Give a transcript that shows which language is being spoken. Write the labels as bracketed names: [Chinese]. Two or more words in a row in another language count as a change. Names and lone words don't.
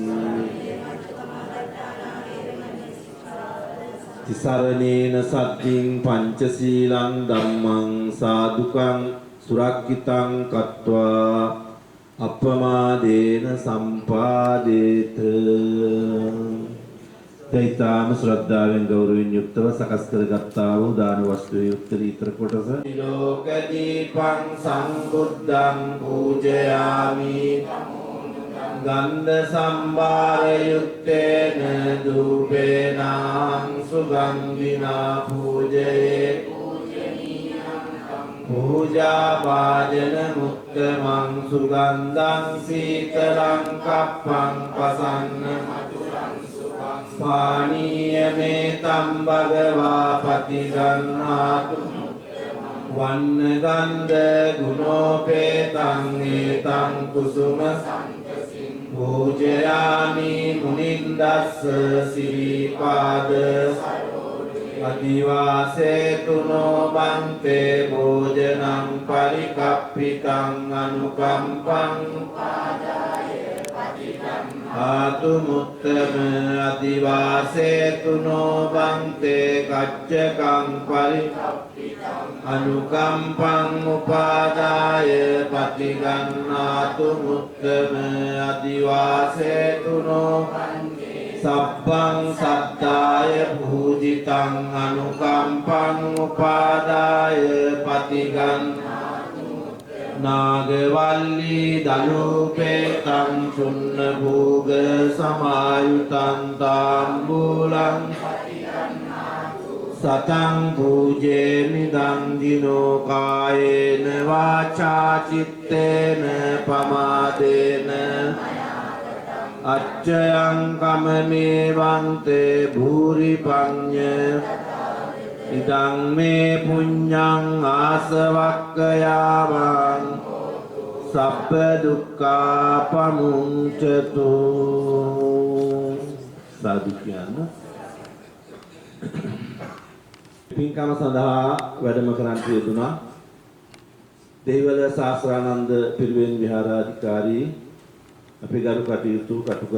[Pali] Tisaranena saddhiṃ pañcasīlaṃ dhammang sādukang surakkitaṃ kattvā appamādena sampādeta [Sinhala] Daitāma ශ්‍රද්ධාවෙන් ගෞරවයෙන් යුක්තව සකස් කරගත්තා වූ දාන වස්තුවේ උත්තරීතර කොටස [Pali] ලෝකදීපං සම්බුද්ධං පූජයාමි ගන්ධ සම්භාර යුත්තේන ධූපේනං සුගන්ධිනා පූජයේ පූජා වාදන මුත්තමං සුගන්ධං සීතලං කප්පං පසන්න මధుරං සුභං පානීය මේතම් භගවා පතිගන්නාතු වන්න ගන්ධ ගුණෝපේතං ඒතං කුසුම පූජයාමි මුනින්දස්ස සිරිපාද අදිවාසේතුනෝ බන්තේ භෝජනං පරිකප්පිතං අනුකම්පං ආතු මුත්තම අදිවාසේතුනෝ බන්තේ කච්චකං පරිකප්පිතං අනුකම්පං උපාදාය පටිගන්නාතු මුත්තම අදිවාසේතුනෝ සබ්බං සත්තාය පූජිතං අනුකම්පං උපාදාය පටිගන්නාතු නාගවල්ලී දලූපේතං චුන්න භෝග සමායුතං තාම්බූලං සතං පූජේමි දං දිනෝ කායේන වාචා චිත්තේන පමාදේන අච්චයං කමමේ වන්තේ භූරි පඤ්ඤ ඉදං මේ පුඤ්ඤං ආසවක්ඛයාවං සබ්බ දුක්ඛා පමුංචතු [Sinhala] සාදු කියන පින්කම සඳහා වැඩම කරන්ට යෙදුණා දෙහිවල ශාස්ත්‍රානන්ද පිරිවෙන් විහාරාධිකාරී අපේ ගරු කටයුතු කටුගහ